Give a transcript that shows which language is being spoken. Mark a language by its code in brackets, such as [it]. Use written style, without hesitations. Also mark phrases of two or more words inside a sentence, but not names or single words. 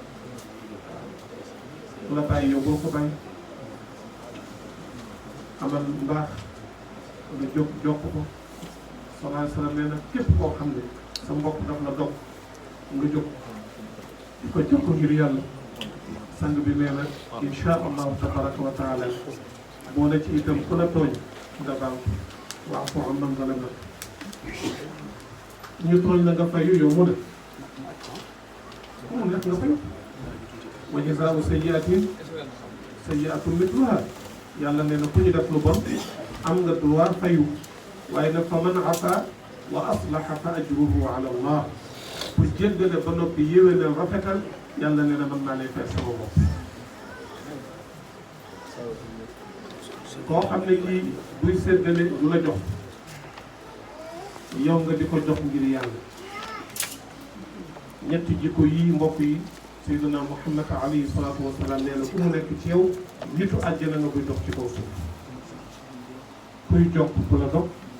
[wo] ku la bàyyi yow boo ko bàyyi amal mbaax nga jóg jokk ko [ar] صلى الله عليه وسلم [wo] nee na képp koo xam ne sa mbokk daf la dog nga jóg di ko jokk ngir yàlla sang bi nee na [ar] إن شاء الله تبارك وتعالى [wo] boo ne ci itam ku la tooñ nga baal waaw foo am [ar] من ظلم [wo] nag ñu tooñ la nga fayu yow mu ne mu nekk nga fayu [ar] وجزاء سيئة سيئة مثلها [wo] yàlla nee na ku ñu def lu bon am nga droit fayu waaye nag [ar] فمن عفا وأصلح فأجره على الله [wo] bu jéggale ba noppi yéwénal rafetal yàlla nee na mën naa lay fay sama bopp koo xam ne kii buy séddale du la jox yow nga di ko jox ngir yàlla ñetti jikko yii mbokk yi sayyidina Muhammad [ar] عليه الصلاة والسلام [wo] nee na ku mu nekk ci yow nitu àjjana nga koy dox ci kaw suuf kuy jokk ku la dog